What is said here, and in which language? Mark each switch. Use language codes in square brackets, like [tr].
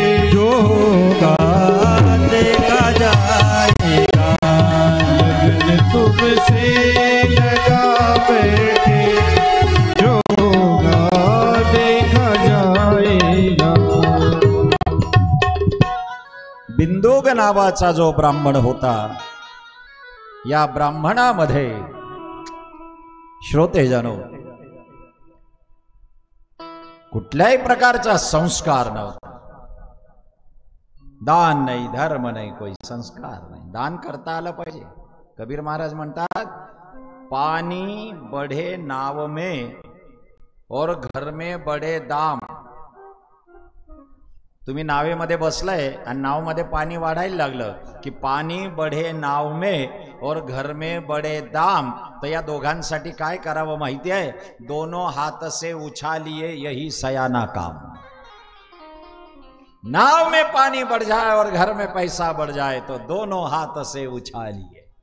[hi] जो होगा देखा जाएगा. लगन तुमसे लगा बैठे, जो होगा देखा जाएगा. [mr] बिंदुक नावाचा जो ब्राह्मण होता, या ब्राह्मणामध्ये श्रोतेजनो कुठल्याही प्रकारचा संस्कार नव्हता. दान नाही, धर्म नाही, कोई संस्कार नाही. दान करता आलं पाहिजे. कबीर महाराज म्हणतात, [hi] पानी बढ़े नाव में और घर में बड़े दाम. [mr] तुम्ही नावेमध्ये बसलाय आणि नावमध्ये पाणी वाढायला लागलं की [hi] पाणी बढे नाव में और घर में बड़े दाम. [mr] तर या दोघांसाठी काय करावं माहिती आहे? [hi] दोनों हाथ से उछालिए, यही सयाना काम. नाव में पानी बढ़ जाए और घर में पैसा बढ़ जाए तो दोनों हाथ से उछालिए.